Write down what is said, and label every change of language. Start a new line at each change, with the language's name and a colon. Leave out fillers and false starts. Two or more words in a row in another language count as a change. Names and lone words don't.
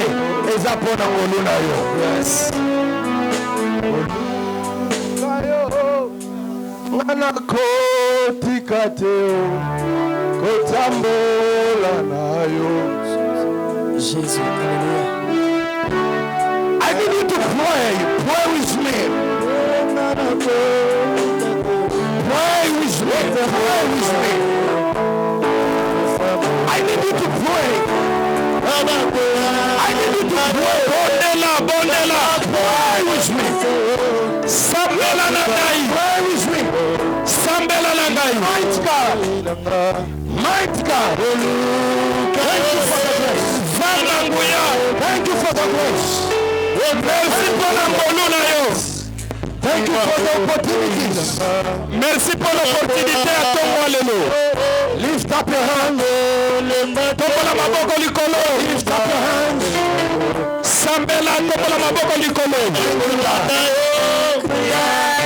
Lingala: Eza pona ngolu na yo. Yes. Ngana kotika teo. Kotambola na yo.
French: Jésus, alléluia.
English: I need you to pray. Pray with me. Pray with me. Pray with me. I need you to pray. I need you to pray. Bondela. Pray with me.
Lingala: Sambela na dai.
English: Pray with me.
Lingala: Sambela na
English: Mighty God. Thank you for the grace. Thank you for the grace.
French: Merci pour la
English: Thank you for the opportunities.
French: Merci pour l'opportunité à ton Alléluia.
English: Lift up your hands.
Lingala: Topola maboko likolo.
English: Lift up your hands.
Lingala: Sambela topola maboko likolo.